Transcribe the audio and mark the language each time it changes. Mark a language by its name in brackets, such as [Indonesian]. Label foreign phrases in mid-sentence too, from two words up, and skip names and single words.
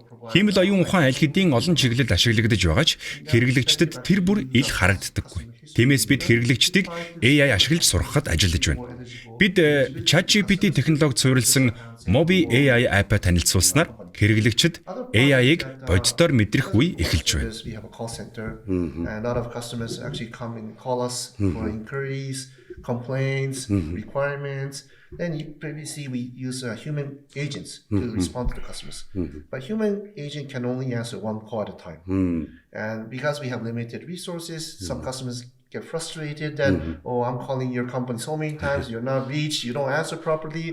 [Mongolian] Хиймэл оюун ухаан аль хэдийн олон чиглэлд ашиглагдаж байгаа ч хэрэглэгчдэд тэр бүр ил харагддаггүй. Тиймээс бид хэрэглэгчдийг AI ашиглаж сургахад ажиллаж байна. Бид ChatGPT технологид суурилсан Mobi AI app танилцуулснаар хэрэглэгчид AI-ыг бодитоор мэдрэх үе эхэлж байна. [English] We have a call center, and a lot of customers actually come and call us for inquiries, complaints, requirements. Then previously we use human agents to respond to the customers, but human agent can only answer one call at a time. And because we have limited resources, some customers get frustrated that, oh, I'm calling your company so many times, you're not reached, you don't answer properly.